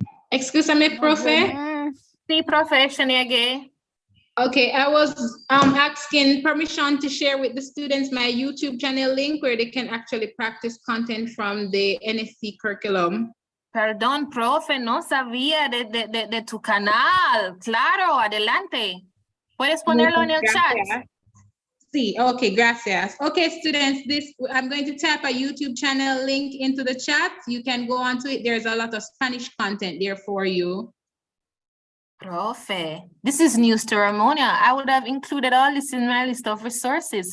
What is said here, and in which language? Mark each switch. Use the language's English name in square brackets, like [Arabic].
[English] Excuse-me, Profe. [Spanish] Sí, Profe, Shaniege. [English] Okay, I was asking permission to share with the students my YouTube channel link where they can actually practice content from the NSC curriculum. [Spanish] Perdón, profe, no sabía de tu canal. Claro, adelante. ¿Puedes ponerlo en el chat? Sí, okay, gracias. [English] Okay, students, I'm going to type a YouTube channel link into the chat. You can go onto it. There's a lot of Spanish content there for you. Profe, this is news to Ramona. I would have included all this in my list of resources.